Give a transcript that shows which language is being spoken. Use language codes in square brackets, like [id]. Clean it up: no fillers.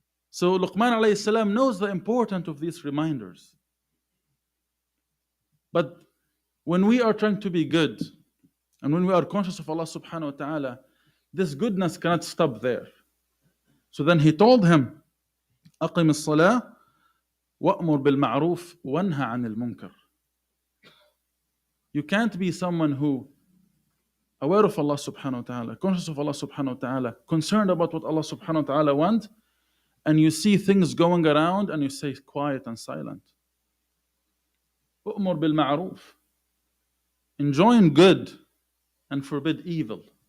[en] So Luqman alayhi salam knows the importance of these reminders. But when we are trying to be good, and when we are conscious of Allah subhanahu wa ta'ala, this goodness cannot stop there. So then he told him, [ar] أقم الصلاة وأمر بالمعروف وانهى عن المنكر. [en] You can't be someone who aware of Allah subhanahu wa ta'ala, conscious of Allah subhanahu wa ta'ala, concerned about what Allah subhanahu wa ta'ala wants, and you see things going around and you say quiet and silent. [ar] أمر بالمعروف. [en] Enjoin good and forbid evil.